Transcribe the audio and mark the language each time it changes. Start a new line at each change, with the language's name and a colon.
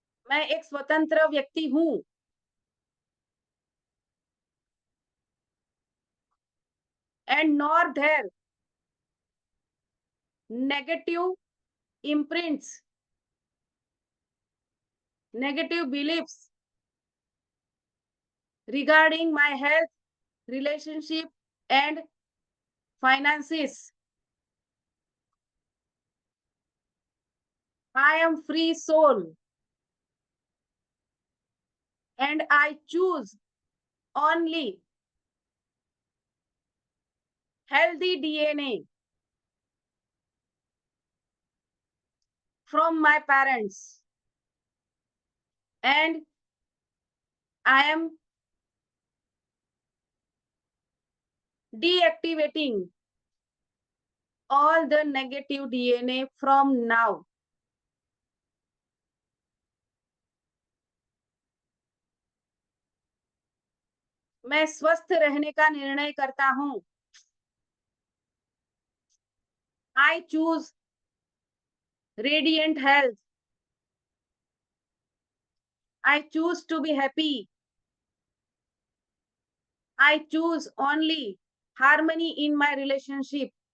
Hindi: मैं एक स्वतंत्र व्यक्ति हूं।
English: And nor there negative imprints negative beliefs regarding my health, relationship, and finances. I am free soul and I choose only healthy DNA from my parents, and I am deactivating all the negative DNA from now.
Hindi: मैं स्वस्थ रहने का निर्णय करता हूं.
English: I choose radiant health. I choose to be happy. I choose only harmony in my relationship.